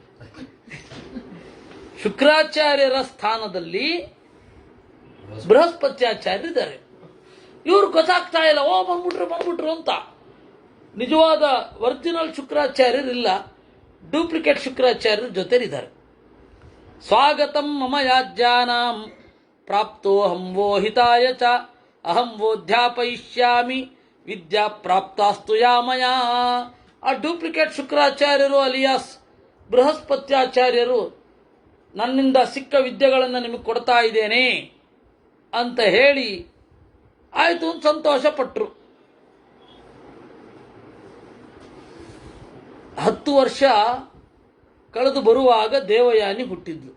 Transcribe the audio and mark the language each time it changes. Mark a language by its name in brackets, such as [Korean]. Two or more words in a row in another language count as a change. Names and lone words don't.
[Kannada] ಶುಕ್ರಾಚಾರ್ಯರ ಸ್ಥಾನದಲ್ಲಿ ಬೃಹಸ್ಪತ್ಯಾಚಾರ್ಯರಿದ್ದಾರೆ. ಇವರು ಗೊತ್ತಾಗ್ತಾ ಇಲ್ಲ, ಬಂದ್ಬಿಟ್ರು ಅಂತ. ನಿಜವಾದ ಒರಿಜಿನಲ್ ಶುಕ್ರಾಚಾರ್ಯರಿಲ್ಲ, ಡೂಪ್ಲಿಕೇಟ್ ಶುಕ್ರಾಚಾರ್ಯರ ಜೊತೆಲಿದ್ದಾರೆ. [Sanskrit] ಸ್ವಾಗತಂ ಮಮ ಯಾಜ್ಯಾನಾಂ ಪ್ರಾಪ್ತೋಹಂ ವೋ ಹಿತಾಯ ಚ ಅಹಂ ವೋಧ್ಯಾಪಯಿಷ್ಯಾಮಿ ವಿದ್ಯಾ ಪ್ರಾಪ್ತಾಸ್ತು ಯಾ ಮಯಾ. [Kannada] ಆ ಡೂಪ್ಲಿಕೇಟ್ ಶುಕ್ರಾಚಾರ್ಯರು ಅಲಿಯಾಸ್ ಬೃಹಸ್ಪತ್ಯಾಚಾರ್ಯರು ನನ್ನಿಂದ ಸಿಕ್ಕ ವಿದ್ಯೆಗಳನ್ನು ನಿಮಗೆ ಕೊಡ್ತಾ ಇದ್ದೇನೆ ಅಂತ ಹೇಳಿ ಆಯಿತು ಅಂತ ಸಂತೋಷ ಪಟ್ಟರು. 10 ವರ್ಷ ಕಳೆದು ಬರುವಾಗ ದೇವಯಾನಿ ಹುಟ್ಟಿದ್ಲು.